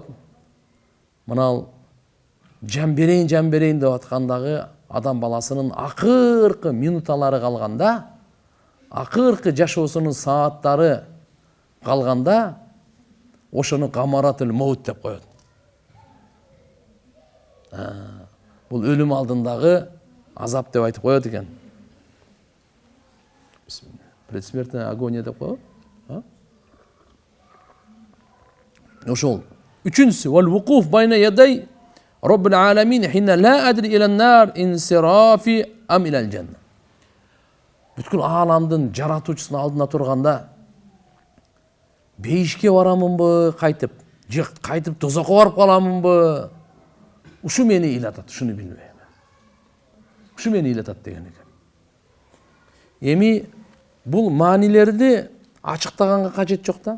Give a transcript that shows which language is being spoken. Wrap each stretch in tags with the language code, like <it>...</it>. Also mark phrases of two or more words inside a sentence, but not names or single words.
<ky>Мына жан берейин деп аткандагы адам баласынын акыркы минуталары калганда, акыркы жашоосунун сааттары калганда, ошону</ky> <ar>غمرات الموت</ar> <ky>деп коет. Бул өлүм алдындагы азап деп айтып коет экен.</ky> <ru>Предсмертная агония</ru> <ky>деп коет. Ошол.</ky> <ar>Үчүнчүсү والوقوف بين يدي رب العالمين حين لا أدري إلى النار انصرافي أم إلى الجنة.</ar> <ky>Бүткүл ааламдын жаратуучусунун алдына турганда бейишке барамынбы кайтып, же кайтып тозокко барып каламынбы? Ушу мени ыйлатат, ушуну билбейм. Ушу мени ыйлатат деген экен. Эми бул маанилерди ачыктаганга кажет жок да.</ky>